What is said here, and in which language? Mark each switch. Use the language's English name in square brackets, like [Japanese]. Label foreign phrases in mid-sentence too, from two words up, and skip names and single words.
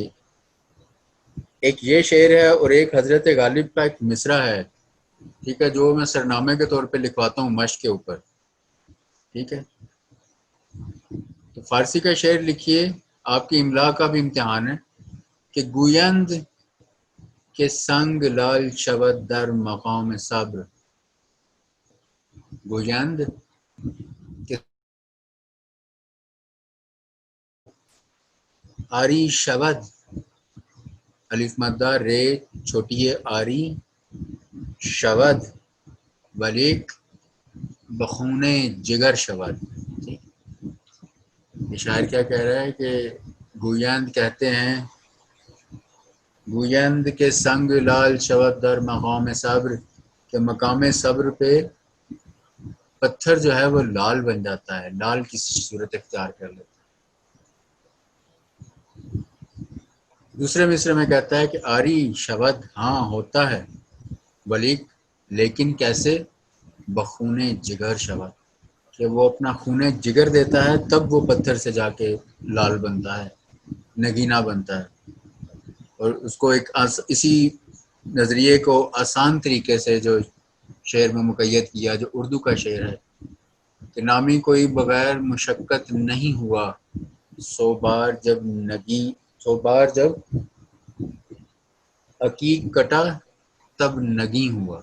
[Urdu] ایک یہ شعر ہے اور ایک حضرت غالب کا ایک مصرع ہے، ٹھیک ہے، جو میں سرنامے کے طور پہ لکھواتا ہوں مشق کے اوپر. ٹھیک ہے، تو فارسی کا شعر لکھیے، آپ کی املا کا بھی امتحان ہے کہ [Persian] گویند کے سنگ لال شود در مقام صبر، گویند کے آری شود، [Urdu] الف مدہ رے چھوٹی ہے [Persian] آری، شود ولیک بخون جگر شود. [Urdu] یہ شاعر کیا کہہ رہا ہے کہ گویند کہتے ہیں [Persian] گویند کے سنگ لال شود در مقام صبر، [Urdu] کہ مقام صبر پہ پتھر جو ہے وہ لال بن جاتا ہے، لال کی صورت اختیار کر لیتا ہے. دوسرے مصرے میں کہتا ہے کہ [Persian] آری شود، [Urdu] ہاں ہوتا ہے، ولیک لیکن کیسے، [Persian] بخون جگر شود، [Urdu] کہ وہ اپنا خون جگر دیتا ہے تب وہ پتھر سے جا کے لال بنتا ہے، نگینا بنتا ہے. اور اس کو ایک اسی نظریے کو آسان طریقے سے جو شعر میں مقید کیا، جو اردو کا شعر ہے کہ نامی کوئی بغیر مشقت نہیں ہوا، سو بار جب عقیق کٹا تب نگیں ہوا.